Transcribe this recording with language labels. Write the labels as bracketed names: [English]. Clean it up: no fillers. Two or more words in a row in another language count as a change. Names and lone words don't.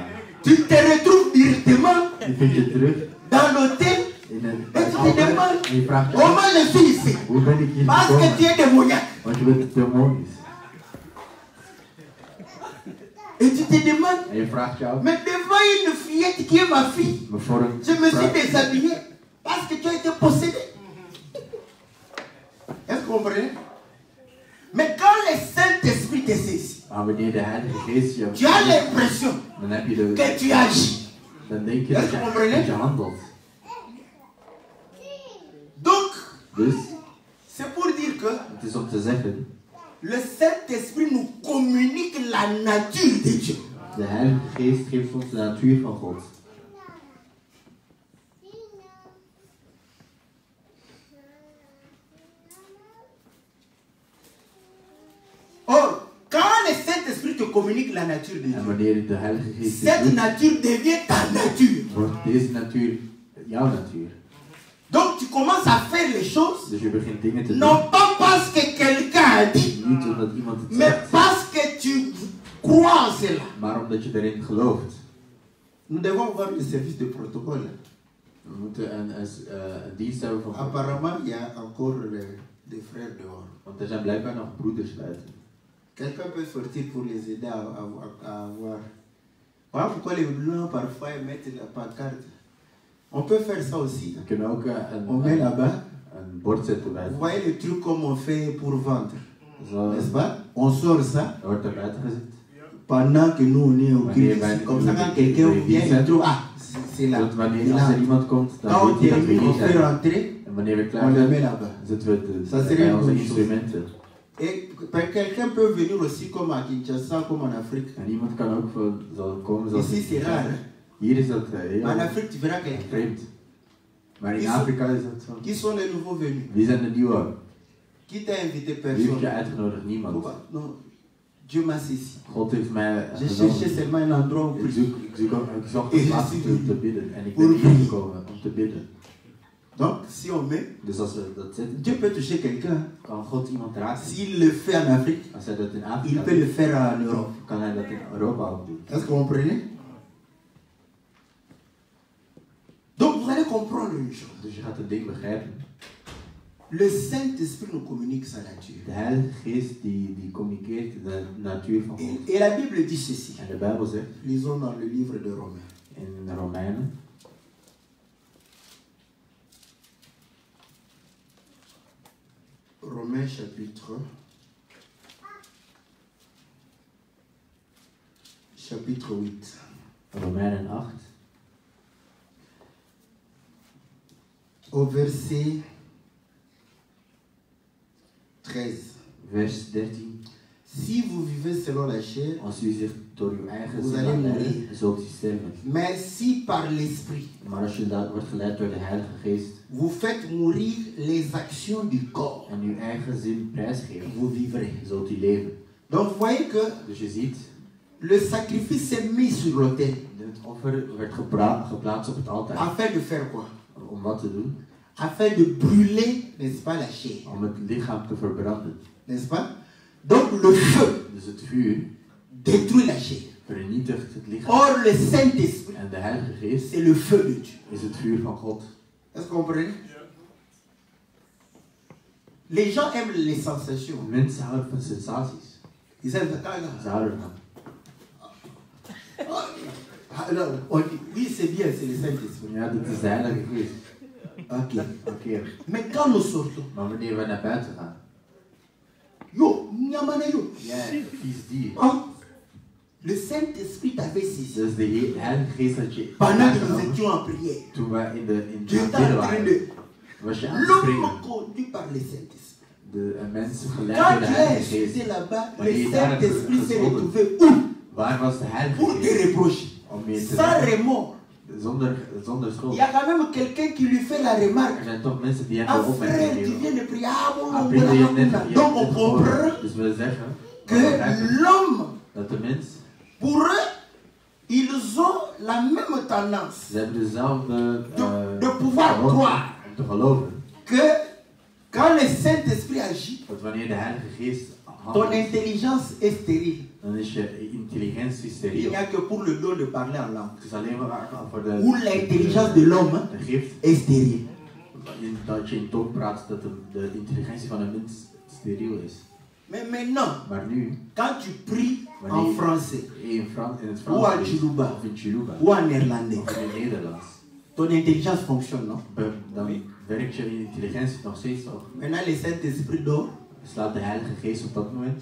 [French] Tu te retrouves directement [Dutch] Je vindt je terug [French] dans l'hôtel [Dutch] in een [French] et tu te demandes [Dutch] en je vraagt je [French] comment [Dutch] af, [French] je suis ici. [Dutch] hoe ben ik hier [French] Parce que [Dutch] gekomen? [French] tu es démoniaque. [Dutch] Want je bent demonisch. [French] Et tu te demandes, [Dutch] En je vraagt je af, [French] mais devant une fillette qui est ma fille, [Dutch] maar voor een [French] je me suis [Dutch] vrouw- [French] déshabillé parce que tu as été possédé. Est-ce que vous comprenez? Mais quand le Saint-Esprit te saisit, [Dutch] Maar wanneer de Heilige Geest je [French] tu as l'impression [Dutch] dan heb je de [French] que tu agis. [Dutch] dan denk je [French] Est-ce [Dutch] dat [French] que [Dutch] je, [French] vous comprenez? [Dutch] dat je handelt. [French] Donc, [Dutch] Dus [French] c'est pour dire que [Dutch] het is om te zeggen, [French] le Saint-Esprit nous communique la nature de Dieu. [Dutch] de Heilige Geest geeft ons de natuur van God. [French] Or, quand le Saint-Esprit te communique la nature de [Dutch] En [French] Dieu, [Dutch] wanneer de Heilige Geest dit [French] cette [Dutch] doet, [French] nature devient ta nature. [Dutch] wordt deze natuur jouw natuur. [French] Donc, tu commences à faire les choses, [Dutch] Dus je begint dingen te doen. [French] non pas parce que quelqu'un a dit, [Dutch] Niet omdat iemand het [French] mais [Dutch] zegt, [French] parce que tu crois en cela. [Dutch] maar omdat je erin gelooft. [French] Nous devons avoir le service de protocole. [Dutch] We moeten een dienst hebben van God. [French] Apparemment, il y a encore des frères dehors. [Dutch] Want er zijn blijkbaar nog broeders buiten. [French] Quelqu'un peut sortir pour les aider à avoir. Voilà pourquoi les blancs parfois ils mettent la pancarte. On peut faire ça aussi. [Dutch] We kunnen ook [French] On met là-bas. [Dutch] een bord zetten bij. [French] Vous voyez le truc comme on fait pour vendre. [Dutch] Zo [French] N'est-ce pas? On sort ça [Dutch] wordt er buiten gezet. [French] pendant que nous on est au [Dutch] Wanneer [French] culte. [Dutch] wij- [French] Comme ça, quand quelqu'un vient, il trouve, ah, c'est là. [Dutch] Zodat wanneer [French] C'est [Dutch] als [French] là. [Dutch] er iemand komt, [French] Quand [Dutch] dan [French] on [Dutch] weet hij dat we [French] termine, on [Dutch] hier [French] fait [Dutch] zijn. [French] rentrer, [Dutch] En wanneer we [French] on [Dutch] klaar [French] le [Dutch] zijn, [French] met là-bas. [Dutch] zetten we [French] Ça [Dutch] het [French] serait [Dutch] bij [French] une [Dutch] onze [French] bonne chose. [Dutch] instrumenten. [French] Et quelqu'un peut venir aussi comme à Kinshasa, comme en Afrique. [Dutch] En iemand kan ook zal komen zoals [French] Ici c'est rare. Hein? [Dutch] Hier is dat heel [French] En Afrique, tu verras quelqu'un. [Dutch] vreemd. Maar in [French] Qui [Dutch] Afrika is dat zo. [French] Qui sont les nouveaux venus? [Dutch] Wie zijn de nieuwe? [French] Qui t'a invité [Dutch] Wie heeft je [French] personne? [Dutch] uitgenodigd? Niemand. [French] Pourquoi? Non, Dieu m'a saisi. [Dutch] God heeft mij [French] J'ai [Dutch] genomen. [French] cherché seulement un endroit où prier. [Dutch] Ik zocht een plaats om te bidden. En ik ben hier gekomen om te bidden. [French] Donc, si on met, [Dutch] Dus als we dat zetten, [French] Dieu peut toucher quelqu'un. [Dutch] kan God iemand raken. [French] S'il le fait en Afrique, [Dutch] Als hij dat in [French] il [Dutch] Afrika [French] peut le [Dutch] doet, [French] faire en Europe. [Dutch] kan hij dat in Europa ook doen. [French] Est-ce que vous comprenez? Donc, vous allez comprendre une chose. [Dutch] Dus je gaat het ding begrijpen. [French] Le Saint-Esprit nous communique sa nature. [Dutch] De Heilige Geest die communiceert de natuur van God. [French] Et la Bible dit ceci. [Dutch] En de Bijbel zegt [French] Lisons dans le livre de Romains. [Dutch] in Romeinen, [French] Romains chapitre 8. [Dutch] Romeinen 8, [French] Au verset 13. [Dutch] vers 13. [French] Si vous vivez selon la chair, [Dutch] Als u zich door uw eigen [French] Vous [Dutch] zin [French] allez [Dutch] laat [French] mourir. [Dutch] leiden, zult u sterven. [French] mais si par l'Esprit, [Dutch] Maar als je wordt geleid door de Heilige Geest [French] vous faites mourir les actions du corps, [Dutch] en uw eigen zin prijsgeeft, [French] vous vivrez. [Dutch] zult u leven. [French] Donc vous voyez que [Dutch] Dus je ziet, [French] le sacrifice est mis sur l'autel. [Dutch] het offer werd geplaatst op het altaar. [French] Afin de faire quoi? [Dutch] Om wat te doen? [French] Afin de brûler, n'est-ce pas, la chair. [Dutch] Om het lichaam te verbranden. [French] N'est-ce pas? Donc le feu [Dutch] Dus het vuur [French] détruit la chair. [Dutch] vernietigt het lichaam. [French] Or le Saint-Esprit, [Dutch] En de Heilige Geest [French] c'est le feu de Dieu. [Dutch] is het vuur van God. [French] Est-ce que vous comprenez? Les gens aiment les sensations. [Dutch] Mensen houden van sensaties. [French] Ils aiment [Dutch] Ze houden ervan. [French] Alors, on dit, oui, c'est bien, c'est le Saint-Esprit. [Dutch] Ja, dat is de Heilige Geest. [French] Ok. [Dutch] Oké. [French] Mais quand nous sortons, [Dutch] Maar wanneer we naar buiten gaan, [Lingala] yo, nyamana yo. [Dutch] jij, vies dier. [French] Oh, le Saint-Esprit t'avait saisi. [Dutch] Dus de Heilige Geest had je [French] Pendant que nous [Dutch] aangenomen. [French] étions en prière, [Dutch] Toen we in de [French] tu étais [Dutch] bidden [French] en train [Dutch] waren, [French] de. [Dutch] was je aan het springen. [French] L'homme conduit par le Saint-Esprit. [Dutch] De mensen geleid door [French] Quand [Dutch] de [French] tu es [Dutch] Heilige Geest. [French] resté là-bas, [Dutch] Wanneer [French] le [Dutch] je daar hebt [French] Saint-Esprit s'est [Dutch] gezonden, [French] retrouvé où? [Dutch] waar was de Heilige [French] Pour te [Dutch] Geest? [French] reprocher. [Dutch] Om je te [French] Sans [Dutch] redden. [French] remords. [Dutch] Zonder [French] Il [Dutch] schuld. [French] y a quand même quelqu'un qui lui fait la remarque. [Dutch] Er zijn toch mensen die Ah hebben [French] frère, [Dutch] opmerkingen [French] tu [Dutch] geven. [French] viens de prier. Ah bon, Ah, bon, [Dutch] Peter, je hebt net- [French] bon, [Dutch] je [French] donc [Dutch] hebt [French] on [Dutch] net gehoord. [French] comprend [Dutch] Dus we zeggen [French] que [Dutch] we begrijpen [French] l'homme, [Dutch] dat de mens, [French] pour eux, ils ont la même tendance [Dutch] ze hebben dezelfde [French] de pouvoir [Dutch] gewoonte [French] croire [Dutch] om te geloven. [French] que quand le Saint-Esprit agit, [Dutch] Dat wanneer de Heilige Geest [French] ton [Dutch] handelt, [French] intelligence est stérile. [Dutch] dan is je intelligentie [French] Il [Dutch] steriel. [French] n'y a que pour le don de parler en langue. [Dutch] Het is alleen maar voor de, [French] Ou l'intelligence de l'homme [Dutch] de gift [French] est stérile. [Dutch] dat je in tong praat dat de intelligentie van een mens steriel is. [French] Mais maintenant, [Dutch] Maar nu, [French] quand tu pries en [Dutch] wanneer [French] français, [Dutch] in het [French] ou en [Dutch] Frans is, [French] Chiluba, [Dutch] of in Chiluba, [French] ou en néerlandais, [Dutch] of in het Nederlands, [French] ton intelligence fonctionne, non? [Dutch] dan werkt je intelligentie nog steeds toch. [French] Maintenant, le Saint-Esprit dort. [Dutch] Slaat de Heilige Geest op dat moment.